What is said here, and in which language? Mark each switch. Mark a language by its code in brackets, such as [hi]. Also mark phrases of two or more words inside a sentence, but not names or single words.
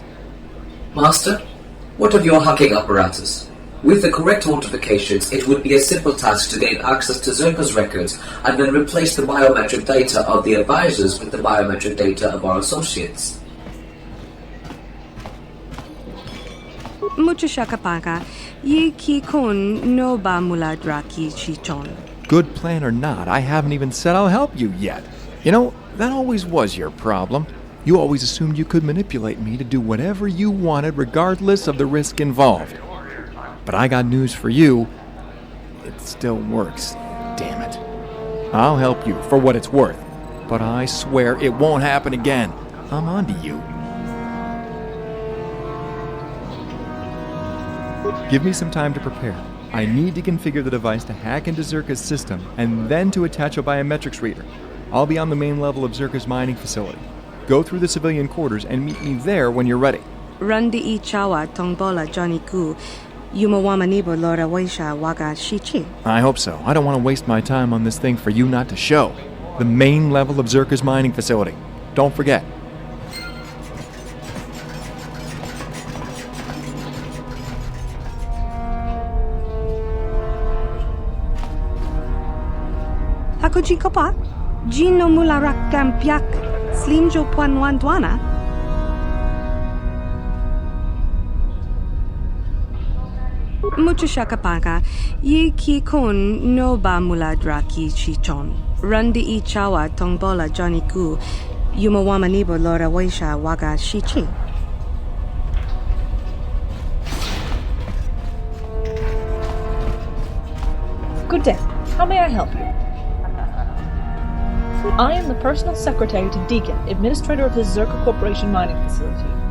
[en] Master, what of your hacking apparatus? With the correct authentications, it would be a simple task to gain access to Zerka's records and then replace the biometric data of the advisors with the biometric data of our associates. Mucho shakapaka, ye ki kun no ba muladraki chichon. Good plan or not, I haven't even said I'll help you yet. You know, that always was your problem. You always assumed you could manipulate me to do whatever you wanted regardless of the risk involved. But I got news for you. It still works. Damn it. I'll help you for what it's worth. But I swear it won't happen again. I'm onto you. Give me some time to prepare. I need to configure the device to hack into Zerka's system and then to attach a biometrics reader. I'll be on the main level of Zerka's mining facility. Go through the civilian quarters and meet me there when you're ready. Randi I chawa tongbola Johnny Ku. Yumawamanibo Lora Waisha Waga Shichi. I hope so. I don't want to waste my time on this thing for you not to show. The main level of Zerka's mining facility. Don't forget. Hakoji kopa? Jino mularak kampiak. Slimjo puanwantuana. Mucho shakapaka, ye ki kun no ba muladraki chichon. Rundi I chawa tongbola Johnny Ku. Yumawamanibo Lora Waisha Waga Shichi. Good day. How may I help you? I am the personal secretary to Deacon, administrator of the Zerka Corporation mining facility.